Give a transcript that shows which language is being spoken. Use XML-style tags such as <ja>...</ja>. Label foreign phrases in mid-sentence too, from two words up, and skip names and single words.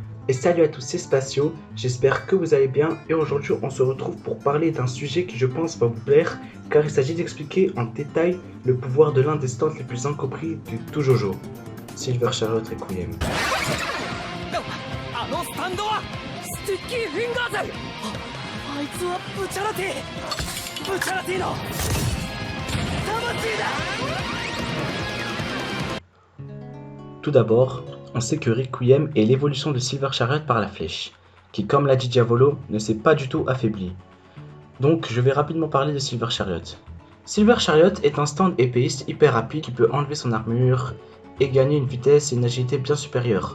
<fr>Et salut à tous, c'est Spatio, j'espère que vous allez bien et aujourd'hui on se retrouve pour parler d'un sujet qui je pense va vous plaire car il s'agit d'expliquer en détail le pouvoir de l'un des stands les plus incompris de tout Jojo, Silver Chariot Requiem.</fr> <ja>あのスタンドはスティッキーフィンガーズ。あいつはブチャラティの魂だ。</ja> <fr>Tout d'abord, on sait que Requiem est l'évolution de Silver Chariot par la flèche, qui comme l'a dit Diavolo, ne s'est pas du tout affaibli. Donc je vais rapidement parler de Silver Chariot. Silver Chariot est un stand épéiste hyper rapide qui peut enlever son armure et gagner une vitesse et une agilité bien supérieures.</fr>